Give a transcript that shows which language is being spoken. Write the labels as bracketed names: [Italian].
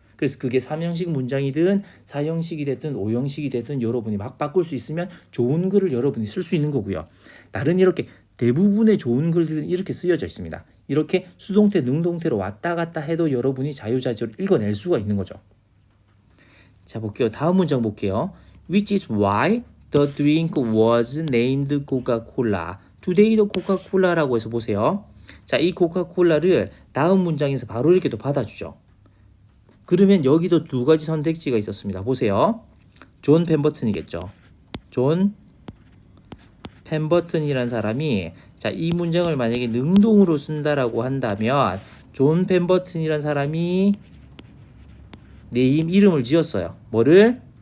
[Korean] 그래서 그게 3형식 문장이든 4형식이 됐든 5형식이 됐든 여러분이 막 바꿀 수 있으면 좋은 글을 여러분이 쓸 수 있는 거고요. 다른 이렇게 대부분의 좋은 글들은 이렇게 쓰여져 있습니다. 이렇게 수동태, 능동태로 왔다 갔다 해도 여러분이 자유자재로 읽어낼 수가 있는 거죠. 자, 볼게요. 다음 문장 볼게요. [English] Which is why the drink was named Coca-Cola. [Korean] Today도 코카콜라라고 해서 보세요. 자, 이 코카콜라를 다음 문장에서 바로 이렇게 또 받아주죠. 그러면 여기도 두 가지 선택지가 있었습니다. 보세요. 존 펜버튼이겠죠. 존 펜버튼이라는 사람이 자, 이 문장을 만약에 능동으로 쓴다라고 한다면 존 펜버튼이라는 사람이 네임 이름을 지었어요. 뭐를?